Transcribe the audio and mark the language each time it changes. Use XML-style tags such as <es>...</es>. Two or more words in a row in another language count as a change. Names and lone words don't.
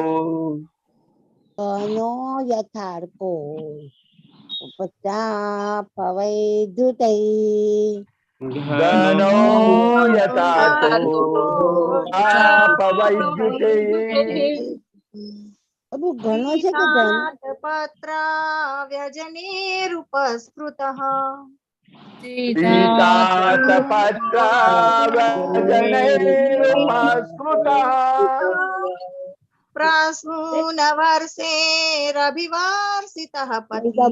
<sa>घनो यथार्को उपचापवैद्युतैः घनो यथार्थो दुपचापवैद्युते</sa> <gu>अब घनो છે કે ધન</gu> <sa>पत्र व्यजनेरुपस्कृतः सीतातपत्रा व्यजनैरुपस्मृतः प्रसूनवर्षेरभिवर्षितः पथि</sa>